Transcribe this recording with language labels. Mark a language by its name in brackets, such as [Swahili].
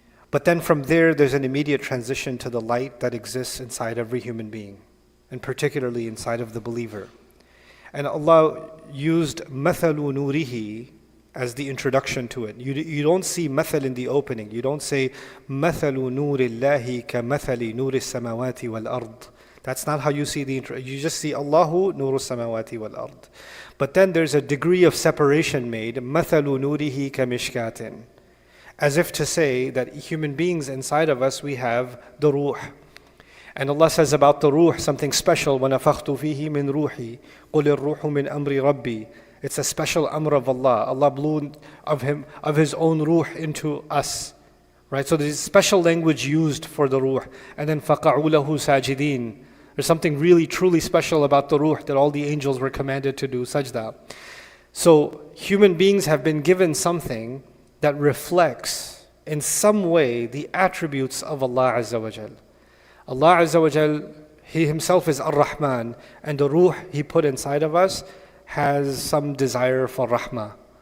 [English] But then from there, there's an immediate transition to the light that exists inside every human being, and particularly inside of the believer. And Allah used [Arabic] مَثَلُ نُورِهِ [English] as the introduction to it. You don't see مثل in the opening. You don't say [Arabic] مَثَلُ نُورِ اللَّهِ كَمَثَلِ نُورِ السَّمَوَاتِ وَالْأَرْضِ. [English] That's not how you see the intro. You just see Allahu [Arabic] نُورُ السَّمَوَاتِ وَالْأَرْضِ. [English] But then there's a degree of separation made. [Arabic] مَثَلُ نُورِهِ كَمِشْكَاتٍ. [English] As if to say that human beings inside of us, we have the ruh. And Allah says about the ruh something special. [Arabic] وَنَفَخْتُ فِيهِ مِنْ رُوحِي قُلِ الرُّوحُ مِنْ أَمْرِ رَبِّي. [English] It's a special amr of Allah. Allah blew of His own ruh into us. Right? So there's special language used for the ruh. And then [Arabic] فَقَعُوا لَهُ سَاجِدِينَ. [English] There's something really truly special about the ruh, that all the angels were commanded to do sajda. So human beings have been given something that reflects in some way the attributes of Allah Azza wa Jal. Allah Azza wa Jal, He Himself is Ar-Rahman, and the ruh He put inside of us has some desire for rahmah.